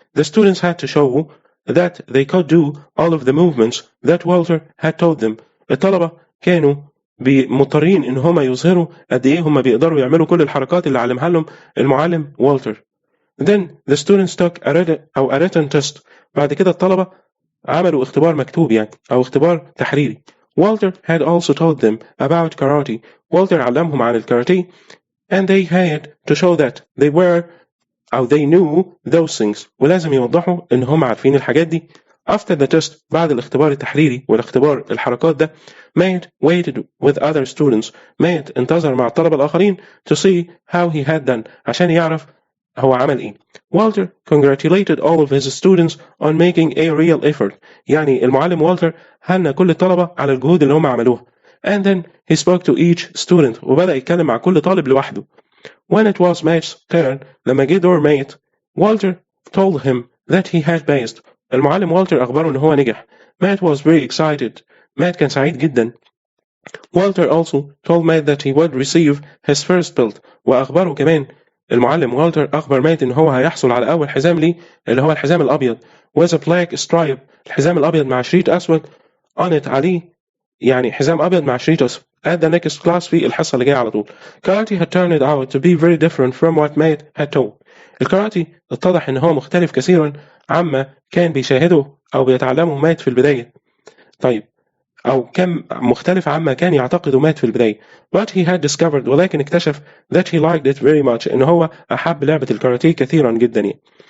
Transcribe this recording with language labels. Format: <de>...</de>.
<en>The students had to show that they could do all of the movements that Walter had taught them.</en> <ar>الطلبة كانوا مضطرين إن هم يظهروا قد إيه هم بيقدروا يعملوا كل الحركات اللي علمها لهم المعلم والتر.</ar> <en>Then the students took a written test.</en> <ar>بعد كده الطلبة عملوا اختبار مكتوب يعني أو اختبار تحريري.</ar> <en>Walter had also taught them about karate.</en> <ar>والتر علمهم عن الكاراتيه</ar> <en>and they had to show that they knew those things.</en> <ar>ولازم يوضحوا إن هم عارفين الحاجات دي.</ar> <en>After the test</en> <ar>بعد الاختبار التحريري والاختبار الحركات ده</ar> <en>Matt waited with other students.</en> <ar>Matt انتظر مع الطلبة الآخرين</ar> <en>to see how he had done</en> <ar>عشان يعرف هو عمل إيه.</ar> <en>Walter congratulated all of his students on making a real effort.</en> <ar>يعني المعلم والتر هنأ كل الطلبة على الجهود اللي هم عملوها.</ar> <en>And then he spoke to each student</en> <ar>وبدأ يتكلم مع كل طالب لوحده.</ar> <en>When it was Matt's turn</en> <ar>لما جه دور مات</ar> <en>Walter told him that he had passed.</en> <ar>المعلم والتر أخبره إن هو نجح.</ar> <en>Matt was very excited.</en> <ar>Matt كان سعيد جدا.</ar> <en>Walter also told Matt that he would receive his first belt.</en> <ar>وأخبره كمان المعلم والتر أخبر مات إن هو هيحصل على أول حزام ليه اللي هو الحزام الأبيض</ar> <en>with a black stripe.</en> <ar>الحزام الأبيض مع شريط أسود</ar> <en>on it</en> <ar>عليه يعني حزام أبيض مع شريط أسود.</ar> <en>At the next class</en> <ar>في الحصة اللي جاية على طول.</ar> <en>Karate had turned out to be very different from what Matt had told.</en> <ar>الكاراتي اتضح إن هو مختلف كثيرا عما كان بيشاهده أو بيتعلمه مات في البداية. طيب أو كان مختلف عما كان يعتقده مات في البداية.</ar> <en>But he had discovered</en> <ar>ولكن اكتشف</ar> <en>that he liked it very much</en> <ar>إن هو أحب لعبة الكاراتيه كثيرا جدا يعني.</ar>